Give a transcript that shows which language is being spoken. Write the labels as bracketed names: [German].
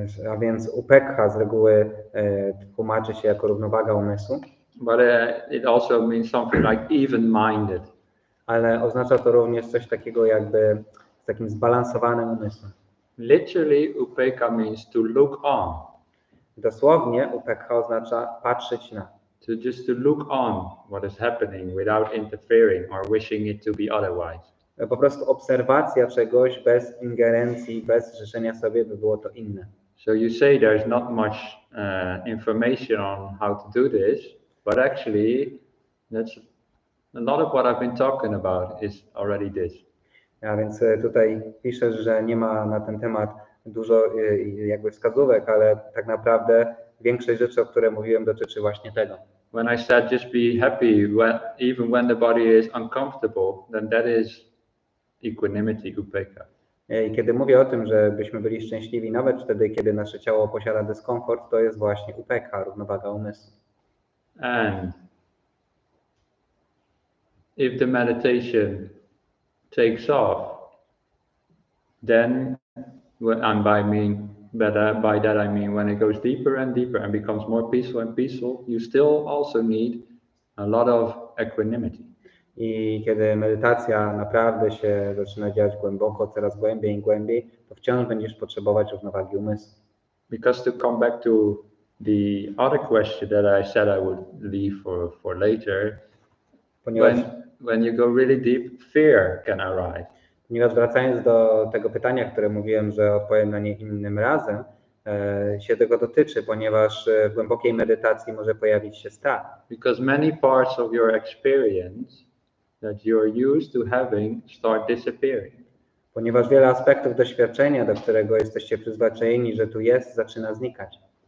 [Polish] A więc upekka z reguły tłumaczy się jako równowaga umysłu. [English] But it also means something like even-minded. [Polish] Ale oznacza to również coś takiego jakby z takim zbalansowanym umysłem. [English] Literally, upekka means to look on. [Polish] Dosłownie upekka oznacza patrzeć na. [English] To look on what is happening without interfering or wishing it to be otherwise. [Polish] Po prostu obserwacja czegoś bez ingerencji, bez życzenia sobie, by było to inne. [English] So you say there's not much information on how to do this, but actually that's a lot of what I've been talking about is already this. [Polish] A więc tutaj piszesz, że nie ma na ten temat dużo jakby wskazówek, ale tak naprawdę większość rzeczy, o których mówiłem, dotyczy właśnie tego. [English] When I said just be happy even when the body is uncomfortable, then that is equanimity, upekka. [Polish] I kiedy mówię o tym, żebyśmy byli szczęśliwi nawet wtedy, kiedy nasze ciało posiada dyskomfort, to jest właśnie upekka, równowaga umysłu. [English] And if the meditation takes off, then by that I mean when it goes deeper and deeper and becomes more peaceful and peaceful, you still also need a lot of equanimity. [Polish] I kiedy medytacja naprawdę się zaczyna dziać głęboko, coraz głębiej i głębiej, to wciąż będziesz potrzebować równowagi umysłu. [English] Because to come back to the other question that I said I would leave for later, [Polish] Ponieważ, [English] when you go really deep, fear can arise. [Polish] Ponieważ wracając do tego pytania, które mówiłem, że odpowiem na nie innym razem, się tego dotyczy, ponieważ w głębokiej medytacji może pojawić się strach. [English] Because many parts of your experience that you're used to having start disappearing. [Polish] Ponieważ wiele aspektów doświadczenia, do którego jesteście przyzwyczajeni, że tu jest, zaczyna znikać.